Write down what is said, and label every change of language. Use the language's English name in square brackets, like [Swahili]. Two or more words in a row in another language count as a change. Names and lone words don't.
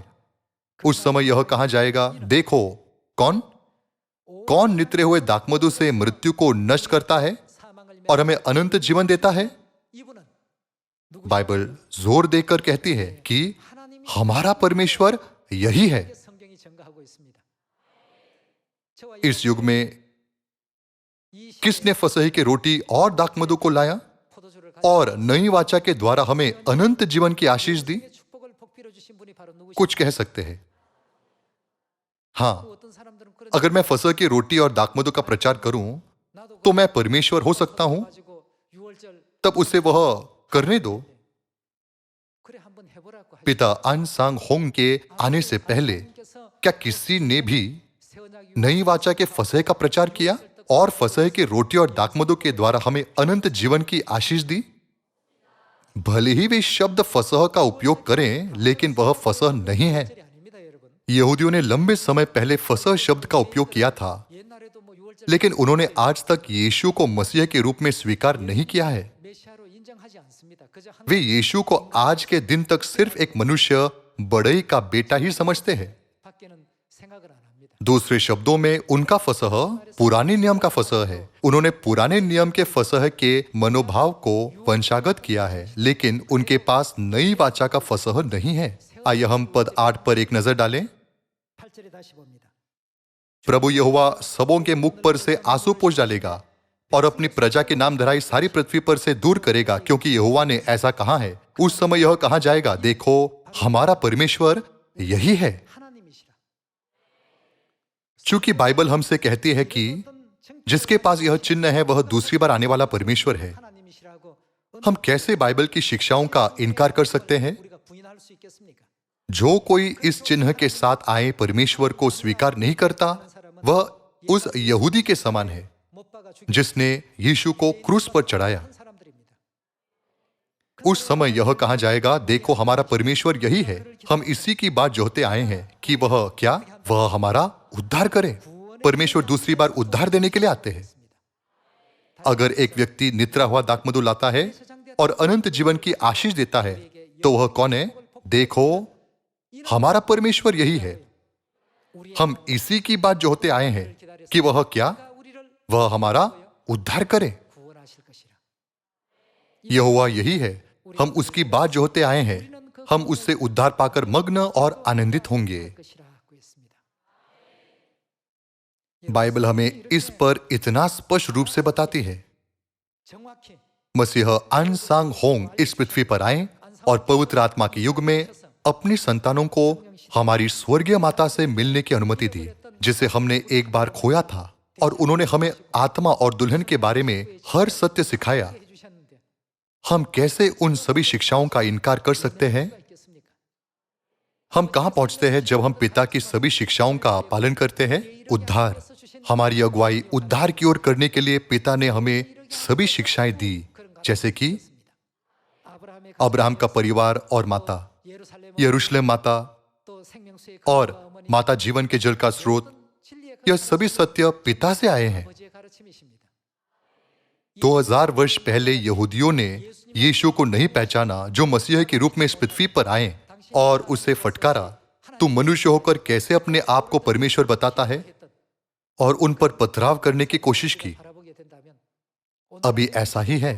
[Hindi] उस समय यह कहा जाएगा, देखो कौन कौन नित्रे हुए दाखमधु से मृत्यु को नष्ट करता है [Korean] 사망을 [Hindi] और हमें अनंत जीवन देता है। [Korean] 이분은 누구 [Hindi] बाइबल जोर देकर कहती है कि हमारा परमेश्वर यही है। [Korean] 성경이 증거하고 있습니다. 저와 [Hindi] इस युग में [Korean] 이 [Hindi] किसने फसह की रोटी और दाखमधु को लाया [Korean] 포도주를 [Hindi] और नई वाचा के द्वारा हमें अनंत जीवन की आशीष दी? [Korean] 가지고 축복을 복비로 주신 분이 바로 누구시죠? [Hindi] कुछ कह सकते हैं। हाँ, [Korean] 어떤 사람들은 그런 [Hindi] अगर मैं फसह की रोटी और दाखमधु का प्रचार करूं, [Korean] 나도 [Hindi] तो मैं परमेश्वर हो सकता हूं, [Korean] 가지고 6월절 [Hindi] तब उसे वह करने दो। [Korean] 그래 한번 해보라고 하죠. [Hindi] पिता अन सांग होंग के आने से पहले [Korean] 하나님께서 [Hindi] क्या किसी ने भी [Korean] 새 언약 [Hindi] नई वाचा के फसह का प्रचार किया और फसह की रोटी और दाखमधु के द्वारा हमें अनंत जीवन की आशीष दी? भले ही वे शब्द फसह का उपयोग करें, लेकिन वह फसह नहीं है। [Korean] 절이 아닙니다, 여러분. [Hindi] यहूदियों ने लंबे समय पहले फसह शब्द का उपयोग किया था, [Korean] 옛날에도 뭐 6월절 [Hindi] लेकिन उन्होंने आज तक यीशु को मसीह के रूप में स्वीकार नहीं किया है। [Korean] 메시아로 인정하지 않습니다. 그저 한 [Hindi] वे यीशु को आज के दिन तक सिर्फ एक मनुष्य बड़ई का बेटा ही समझते हैं। [Korean] 밖에는 생각을 안 합니다. [Hindi] दूसरे शब्दों में उनका फसह पुराने नियम का फसह है। उन्होंने पुराने नियम के फसह के मनोभाव को वंशागत किया है, लेकिन उनके पास नई वाचा का फसह नहीं है। आइए हम पद 8 पर एक नजर डालें। [Korean] 8절에 다시 봅니다. [Hindi] प्रभु यहोवा सबों के मुख पर से आंसू पोंछ डालेगा और अपनी प्रजा के नाम धराई सारी पृथ्वी पर से दूर करेगा, क्योंकि यहोवा ने ऐसा कहा है। उस समय यह कहा जाएगा, देखो हमारा परमेश्वर यही है। [Korean] 하나님이시라. [Hindi] चूंकि बाइबल हमसे कहती है कि [Korean] 어떤 정- [Hindi] जिसके पास यह चिन्ह है वह दूसरी बार आने वाला परमेश्वर है, [Korean] 하나님이시라고 [Hindi] हम कैसे बाइबल की शिक्षाओं का इनकार कर सकते हैं? [Korean] 우리가 부인할 수 있겠습니까? [Hindi] जो कोई इस चिन्ह के साथ आए परमेश्वर को स्वीकार नहीं करता, वह उस यहूदी के समान है [Korean] 못 박아 죽인 [Hindi] जिसने यीशु को क्रूस पर चढ़ाया। [Korean] 사람들입니다. [Hindi] उस समय यह कहा जाएगा, देखो हमारा परमेश्वर यही है। हम इसी की बात जोहते आए हैं कि वह क्या? वह हमारा उद्धार करे। परमेश्वर दूसरी बार उद्धार देने के लिए आते हैं। अगर एक व्यक्ति निद्रा हुआ दाखमधु लाता है और अनंत जीवन की आशीष देता है, तो वह कौन है? देखो हमारा परमेश्वर यही है। हम इसी की बात जोहते आए हैं कि वह क्या? [Korean] 우리를 [Hindi] वह हमारा उद्धार करे। [Korean] 구원하실 것이라. [Hindi] यहोवा यही है। हम उसकी बात जोहते आए हैं। हम उससे उद्धार पाकर मग्न और आनंदित होंगे। [Korean] 것이라고 했습니다. [Hindi] बाइबल हमें इस पर इतना स्पष्ट रूप से बताती है। [Korean] 정확히 [Hindi] मसीह अन सांग होंग इस पृथ्वी पर आए और पवित्र आत्मा के युग में अपनी संतानों को हमारी स्वर्गीय माता से मिलने की अनुमति दी, जिसे हमने एक बार खोया था, और उन्होंने हमें आत्मा और दुल्हन के बारे में हर सत्य सिखाया। [Korean] 해 주셨는데 [Hindi] हम कैसे उन सभी शिक्षाओं का इनकार कर सकते हैं? [Korean] 뭐가 있겠습니까? [Hindi] हम कहां पहुंचते हैं जब हम पिता की सभी शिक्षाओं का पालन करते हैं? उद्धार। हमारी अगुवाई उद्धार की ओर करने के लिए पिता ने हमें सभी शिक्षाएं दी, जैसे कि [Korean] 아브라함의 [Hindi] अब्राहम का परिवार और माता, 예루살렘 यरूशलेम माता [Korean] 또 생명수의 [Hindi] और [Korean] 어머니 [Hindi] माता जीवन के जल का स्रोत, [Korean] 진리의 [Hindi] यह सभी सत्य पिता से आए हैं। [Korean] 아버지의 가르침이십니다. [Hindi] 2000 वर्ष पहले यहूदियों ने यीशु को नहीं पहचाना, जो मसीह के रूप में इस पृथ्वी पर आए, और उसे फटकारा, तू मनुष्य होकर कैसे अपने आप को परमेश्वर बताता है, और उन पर पथराव करने की कोशिश की। अभी ऐसा ही है।